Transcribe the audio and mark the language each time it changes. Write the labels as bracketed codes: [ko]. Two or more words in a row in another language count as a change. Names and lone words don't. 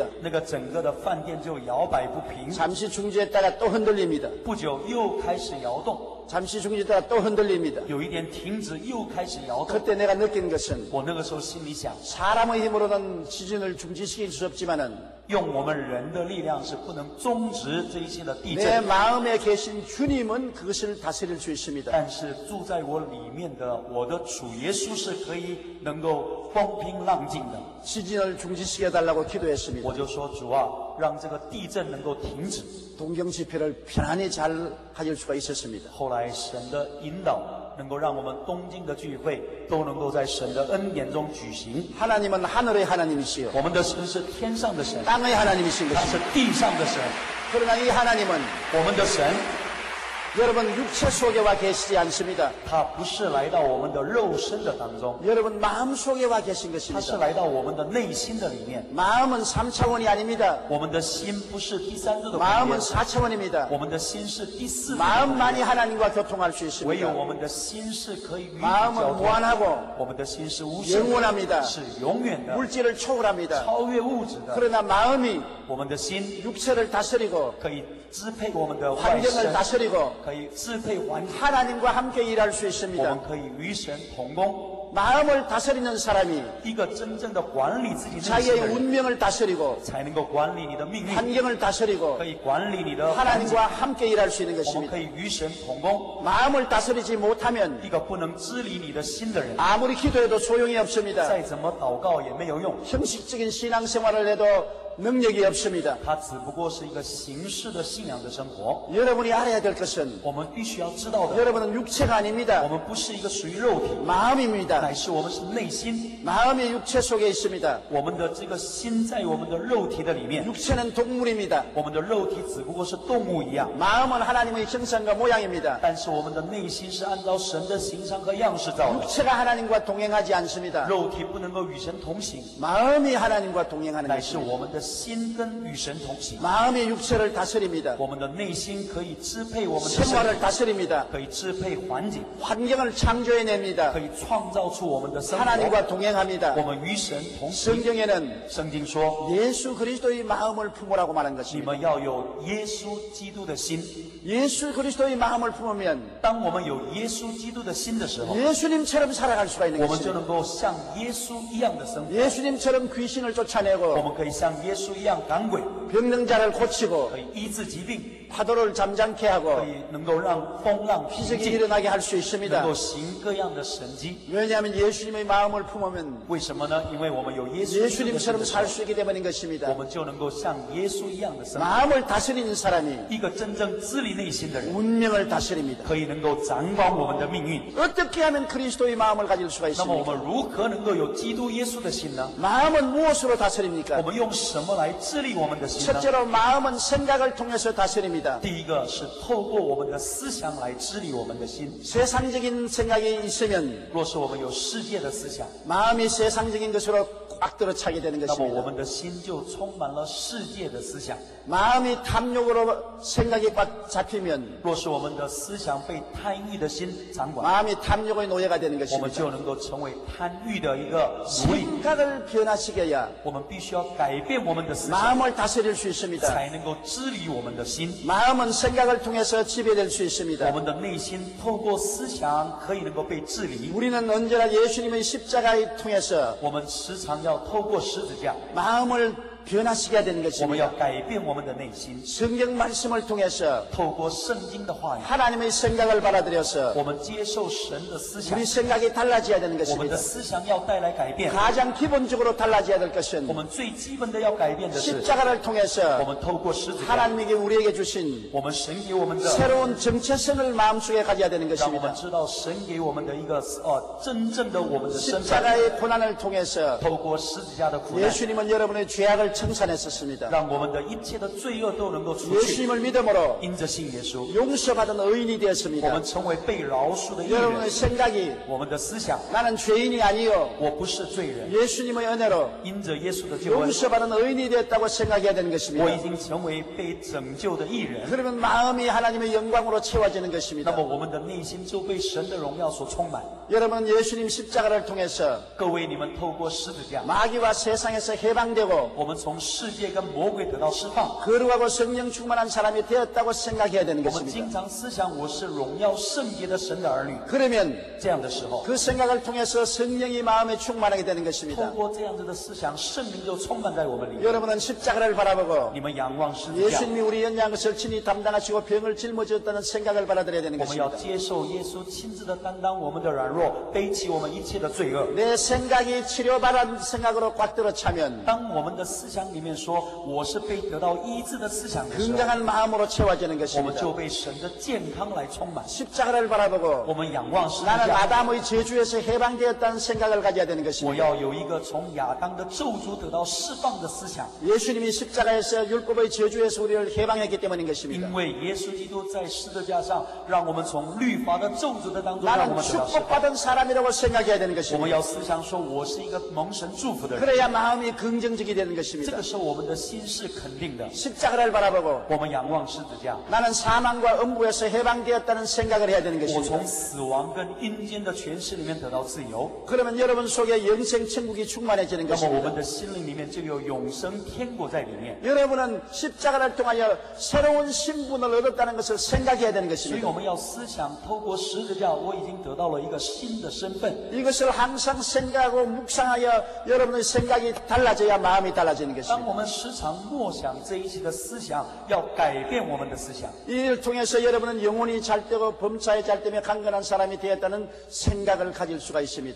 [zh] 那个整个的饭店就摇摆不平， [ko] 잠시 중지했다가 또 흔들립니다. [zh] 不久又开始摇动， [ko] 잠시 중지했다가 또 흔들립니다. [zh] 有一点停止，又开始摇动。 [ko] 그때 내가 느낀 것은 [zh] 我那个时候心里想， [ko] 사람의 힘으로는 지진을 중지시킬 수 없지만은 [zh] 用我们人的力量是不能终止这一切的地 [ko] 내 [zh] 震， [ko] 마음에 계신 주님은 그것을 다스릴 수 있습니다. [zh] 但是住在我里面的我的主耶稣是可以能够风平浪静的。 [ko] 지진을 중지시켜달라고 기도했습니다. [zh] 我就说主啊，让这个地震能够停止。 [ko] 동경 집회를 편안히 잘 가질 수가 있었습니다. [zh] 后来神的引导，能够让我们东京的聚会都能够在神的恩典中举行。 [ko] 하나님은 하늘의 하나님이시요 [zh] 我们的神是天上的神， [ko] 땅의 하나님이신 [zh] 他 [ko] 것입니다. [zh] 是地上的神。 [ko] 그러나 이 하나님은 [zh] 我们的神， [ko] 여러분 육체 속에 와 계시지 않습니다. [zh] 他不是来到我们的肉身的当中， [ko] 여러분 마음 속에 와 계신 [zh] 他是 [ko] 것입니다. [zh] 来到我们的内心的里面。 [ko] 마음은 3차원이 아닙니다. [zh] 我们的心不是第三度的空 [ko] 마음은 [zh] 间， [ko] 4차원입니다. [zh] 我们的心是第四度的空间。 [ko] 마음만이 하나님과 교통할 수 [zh] 唯有 [ko] 있습니다. [zh] 我们的心是可以与你 [ko] 마음은 [zh] 交通， [ko] 무한하고 [zh] 我们的心是无限的， [ko] 영원합니다. [zh] 是永远的， [ko] 물질을 초월합니다. [zh] 超越物质的。 [ko] 그러나 마음이 [zh] 我们的心 [ko] 육체를 다스리고 [zh] 可以支配我们的外 [ko] 환경을 [zh] 身， [ko] 다스리고 [zh] 可以支配环境， [ko] 하나님과 함께 일할 수 [zh] 我 [ko] 있습니다. [zh] 们可以与神同工。 [ko] 마음을 다스리는 사람이 [zh] 一个真正的管理自己内心 [ko] 자기의 [zh] 的人， [ko] 운명을 다스리고 [zh] 才能够管理你的命运， [ko] 환경을 다스리고 [zh] 可以管理你的环境。 [ko] 하나님과 함께 일할 수 있는 [zh] 我们 [ko] 것입니다. [zh] 可以与神同工。 [ko] 마음을 다스리지 못하면 [zh] 一个不能治理你的心的人， [ko] 아무리 기도해도 소용이 없습니다. [zh] 再怎么祷告也没有用。 [ko] 형식적인 신앙생활을 해도 능력이 없습니다. [zh] 它只不过是一个形式的信仰的生活。 [ko] 여러분이 알아야 될 것은 [zh] 我们必须要知道的， [ko] 여러분은 육체가 [zh] 我 [ko] 아닙니다. [zh] 们不是一个属于肉体， [ko] 마음입니다. [zh] 乃是我们是内心。 [ko] 마음이 육체 속에 있습니다. [zh] 我们的这个心在我们的肉体的里面， [ko] 육체는 동물입니다. [zh] 我们的肉体只不过是动物一样， [ko] 마음은 하나님의 형상과 모양입니다. [zh] 但是我们的内心是按照神的形象和样式造的。 [ko] 육체가 하나님과 동행하지 않습니다. [zh] 肉体不能够与神同行， [ko] 마음이 하나님과 동행하는 [zh] 乃是 [ko] 것입니다. [zh] 我们的心跟与神同行。 [ko] 마음이 육체를 다스립니다. [zh] 我们的内心可以支配我们的身 [ko] 생활을 [zh] 体， [ko] 다스립니다. [zh] 可以支配环境， [ko] 환경을 창조해냅니다. [zh] 可以创造出我们的生活。 [ko] 하나님과 동행합니다. [zh] 我们与神同行。 [ko] 성경에는 [zh] 圣经说， [ko] 예수 그리스도의 마음을 품으라고 말한 [zh] 你 [ko] 것입니다. [zh] 们要有耶稣基督的心。 [ko] 예수 그리스도의 마음을 품으면 [zh] 当我们有耶稣基督的心的时候， [ko] 예수님처럼 살아갈 수가 있는 [zh] 我们就 [ko] 것입니다. [zh] 能够像耶稣一样的生活。 [ko] 예수님처럼 귀신을 [zh] 我 [ko] 쫓아내고 [zh] 们可以像耶稣一样赶鬼， [ko] 병능자를 고치고 [zh] 可以医治疾病， [ko] 파도를 잠잠케 하고 [zh] 可以能够让风浪平 [ko] 기적이 [zh] 静， [ko] 일어나게 할 수 [zh] 能 [ko] 있습니다. [zh] 够行各样的神迹。 [ko] 왜냐하면 예수님의 마음을 품으면 [zh] 为什么呢？因为我们有耶稣基督的心 [ko] 예수님처럼 [zh] 的时 [ko] 살 [zh] 候， [ko] 수 있기 때문인 [zh] 我 [ko] 것입니다. [zh] 们就能够像耶稣一样的生活。 [ko] 마음을 다스리는 사람이 [zh] 一个真正治理内心的人， [ko] 운명을 다스립니다. [zh] 可以能够掌管我们的命运。 [ko] 어떻게 하면 그리스도의 마음을 가질 수가 [zh] 那么我 [ko] 있습니까? [zh] 们如何能够有基督耶稣的心呢？ [ko] 마음은 무엇으로 [zh] 我 [ko] 다스립니까? [zh] 们用什么来治理我们的心呢？ [ko] 첫째로 마음은 생각을 통해서 다스립니다. [zh] 第一个是透过我们的思想来治理我们的心。 [ko] 세상적인 생각이 있으면 [zh] 若是我们有世界的思想， [ko] 마음이 세상적인 것으로 꽉 들어차게 되는 [zh] 那么我 [ko] 것입니다. [zh] 们的心就充满了世界的思想。 [ko] 마음이 탐욕으로 생각이 꽉 잡히면 [zh] 若是我们的思想被贪欲的心掌管， [ko] 마음이 탐욕의 노예가 되는 [zh] 我们 [ko] 것입니다. [zh] 就能够成为贪欲的一个奴隶。 [ko] 생각을 변화시켜야 [zh] 我们必须要改变我们的思想， [ko] 마음을 다스릴 수 있습니다. [zh] 才能够治理我们的心。 [ko] 마음은 생각을 통해서 지배될 수 [zh] 我 [ko] 있습니다. [zh] 们的内心透过思想可以能够被治理。 [ko] 우리는 언제나 예수님의 십자가에 통해서 [zh] 我们时常要透过十字架， [ko] 마음을 변화시켜야 되는 [zh] 我们要 [ko] 것입니다. [zh] 改变我们的内心， [ko] 성경 말씀을 통해서 [zh] 透过圣经的话语， [ko] 하나님의 생각을 받아들여서 [zh] 我们接受神的思想， [ko] 우리 생각이 달라져야 되는 [zh] 我们的 [ko] 것입니다. [zh] 思想要带来改变。 [ko] 가장 기본적으로 달라져야 될 [zh] 我 [ko] 것은 [zh] 们最基本的要改变的是， [ko] 십자가를 [zh] 我 [ko] 통해서 [zh] 们透过十字架， [ko] 하나님에게 우리에게 주신 [zh] 我们神给我们的， [ko] 새로운 정체성을 마음속에 가져야 되는 [zh] 让我们 [ko] 것입니다. [zh] 知道神给我们的一个真正的我们的身份。 [ko] 십자가의 고난을 통해서 [zh] 透过十字架的苦难， [ko] 예수님은 여러분의 죄악을 청산했었습니다. [zh] 让我们的一切的罪恶都能够除去。 [ko] 예수님을 믿음으로 [zh] 因着信耶稣， [ko] 용서받은 의인이 [zh] 我 [ko] 되었습니다. [zh] 们成为被饶恕的义 [ko] 여러분의 [zh] 人。 [ko] 생각이 [zh] 我们的思想， [ko] 나는 죄인이 아니요 [zh] 我不是罪人， [ko] 예수님의 은혜로 [zh] 因着耶稣的救恩， [ko] 용서받은 의인이 되었다고 생각해야 되는 [zh] 我 [ko] 것입니다. [zh] 已经成为被拯救的义人。 [ko] 그러면 마음이 하나님의 영광으로 채워지는 [zh] 那 [ko] 것입니다. [zh] 么我们的内心就被神的荣耀所充满。 [ko] 여러분 예수님 십자가를 통해서 [zh] 各位，你们透过十字架， [ko] 마귀와 세상에서 해방되고 [zh] 我们从世界跟魔鬼得到释放。 [ko] 거룩하고 성령 충만한 사람이 되었다고 생각해야 되는 [zh] 我们 [ko] 것입니다. [zh] 经常思想我是荣耀圣洁的神的儿女。 [ko] 그러면 [zh] 这样的时候， [ko] 그 생각을 통해서 성령이 마음에 충만하게 되는 [zh] 透 [ko] 것입니다. [zh] 过这样子的思想，圣灵就充满在我们里面。 [ko] 여러분은 십자가를 바라보고 [zh] 你们仰望十字架， [ko] 예수님이 우리 연약한 것을 친히 담당하시고 병을 짊어졌다는 생각을 받아들여야 되는 [zh] 我们要 [ko] 것입니다. [zh] 接受耶稣亲自的担当我们的软弱，背起我们一切的罪恶。 [ko] 내 생각이 치료받은 생각으로 꽉 들어 차면 [zh] 当我们的思想里面说我是被得到医治的思想的时候， [ko] 건강한 마음으로 채워지는 [zh] 我们 [ko] 것입니다. [zh] 就被神的健康来充满。 [ko] 십자가를 바라보고 [zh] 我们仰望十字 [ko] 나는 [zh] 架， [ko] 아담의 저주에서 해방되었다는 생각을 가져야 되는 [zh] 我 [ko] 것입니다. [zh] 要有一个从亚当的咒诅得到释放的思想， [ko] 예수님이 십자가에서 율법의 저주에서 우리를 해방했기 때문인 것입니다. [zh] 因为耶稣基督在十字架上，让我们从律法的咒诅的当中让我 [ko] 나는 [zh] 们得到释放。 [ko] 축복받은 사람이라고 생각해야 되는 [zh] 我们 [ko] 것입니다. [zh] 要思想说，我是一个蒙神祝福的人， [ko] 그래야 마음이 긍정적이 되는 [zh] 这 [ko] 것입니다. [zh] 个时候我们的心是肯定的。 [ko] 십자가를 바라보고 [zh] 我们仰望十字架， [ko] 나는 사망과 음부에서 해방되었다는 생각을 해야 되는 [zh] 我 [ko] 것입니다. [zh] 从死亡跟阴间的权势里面得到自由。 [ko] 그러면 여러분 속에 영생 천국이 충만해지는 [zh] 那么我 [ko] 것입니다. [zh] 们的心灵里面就有永生天国在里面。 [ko] 여러분은 십자가를 통하여 새로운 신분을 얻었다는 것을 생각해야 되는 [zh] 所以 [ko] 것입니다. [zh] 我们要思想，透过十字架，我已经得到了一个新的身份。 [ko] 이것을 항상 생각하고 묵상하여 여러분의 생각이 달라져야 마음이 달라지는 [zh] 当 [ko] 것입니다. [zh] 我们时常默想这一些的思想，要改变我们的思想。 [ko] 이를 통해서 여러분은 영혼이 잘되고 범사에 잘되며 강건한 사람이 되었다는 생각을 가질 수가 있습니다.